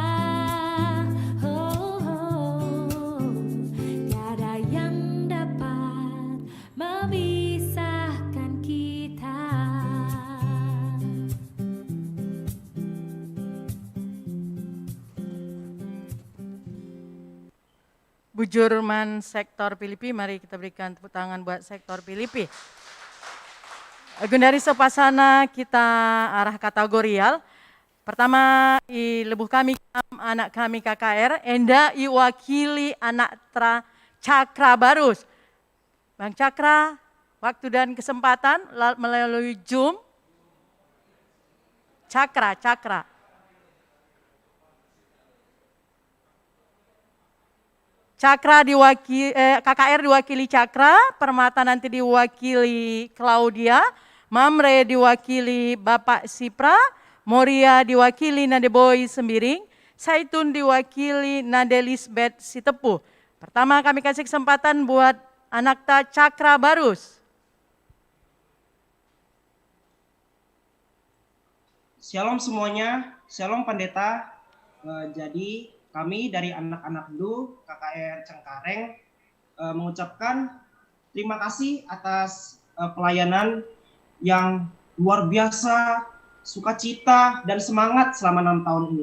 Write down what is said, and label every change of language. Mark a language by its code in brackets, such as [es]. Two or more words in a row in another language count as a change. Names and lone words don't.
[id] Tiada yang dapat memisahkan kita. Bujurman sektor Filipi, mari kita berikan tepuk tangan buat sektor Filipi. Gundaris Sopasana kita arah kategorial. [btx] Pertama, lebuh kami anak kami KKR, Enda iwakili [id] anak Cakra Barus. Bang Cakra, waktu dan kesempatan melalui Zoom. Cakra. Cakra diwakili, KKR diwakili Cakra, Permata nanti diwakili Claudia, Mamre diwakili Bapak Sipra, Moria diwakili Nadeboy Sembiring, Saitun diwakili Nadelisbeth Sitepuh. Pertama kami kasih kesempatan buat anak Cakra Barus. Shalom semuanya, shalom pendeta. Jadi kami dari anak-anak DU KKR Cengkareng mengucapkan terima kasih atas pelayanan yang luar biasa, sukacita dan semangat selama 6 tahun ini.